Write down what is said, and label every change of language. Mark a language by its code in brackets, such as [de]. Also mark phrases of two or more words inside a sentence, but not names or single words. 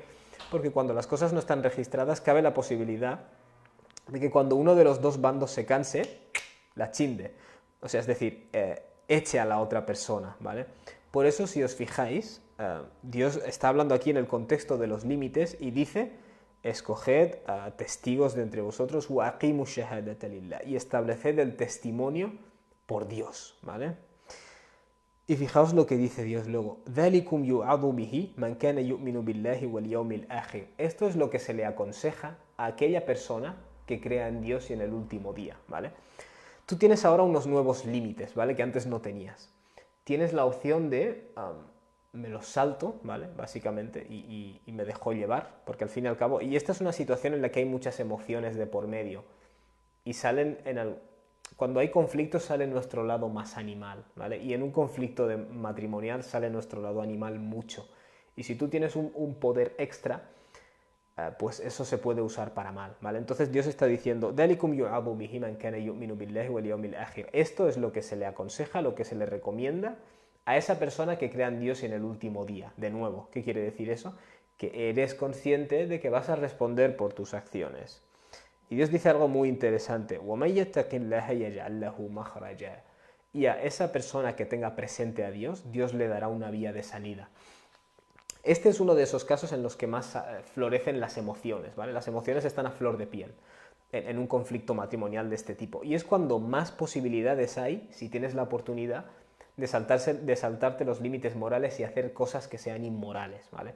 [es] Porque cuando las cosas no están registradas, cabe la posibilidad de que cuando uno de los dos bandos se canse, la chinde. O sea, es decir, eche a la otra persona, ¿vale? Por eso, si os fijáis, Dios está hablando aquí en el contexto de los límites y dice, escoged a testigos de entre vosotros [ar] وَأَقِيمُوا الشَّهَادَةَ لِلَّهِ, [es] y estableced el testimonio por Dios, ¿vale? Y fijaos lo que dice Dios luego, [ar] ذَلِكُمْ يُعَظُ بِهِ مَنْ كَانَ يُؤْمِنُ بِاللَّهِ وَالْيَوْمِ الْآخِرِ. [es] Esto es lo que se le aconseja a aquella persona que crea en Dios y en el último día, ¿vale? Tú tienes ahora unos nuevos límites, ¿vale? Que antes no tenías. Tienes la opción de me los salto, ¿vale? Básicamente, y me dejo llevar, porque al fin y al cabo, y esta es una situación en la que hay muchas emociones de por medio, y salen cuando hay conflictos sale nuestro lado más animal, ¿vale? Y en un conflicto matrimonial sale nuestro lado animal mucho, y si tú tienes un poder extra, pues eso se puede usar para mal, ¿vale? Entonces Dios está diciendo, [ar] ذَلِكُمْ يُعَظُ بِهِ مَنْ كَانَ يُؤْمِنُ بِاللَّهِ وَالْيَوْمِ الْآخِرِ. [es] Esto es lo que se le aconseja, lo que se le recomienda a esa persona que crea en Dios en el último día. De nuevo, ¿qué quiere decir eso? Que eres consciente de que vas a responder por tus acciones. Y Dios dice algo muy interesante, [ar] وَمَنْ يَتَّقِ اللَّهَ يَجْعَلْ لَهُ مَخْرَجًا. [es] Y a esa persona que tenga presente a Dios, Dios le dará una vía de salida. Este es uno de esos casos en los que más florecen las emociones, ¿vale? Las emociones están a flor de piel en un conflicto matrimonial de este tipo. Y es cuando más posibilidades hay, si tienes la oportunidad, de saltarte los límites morales y hacer cosas que sean inmorales, ¿vale?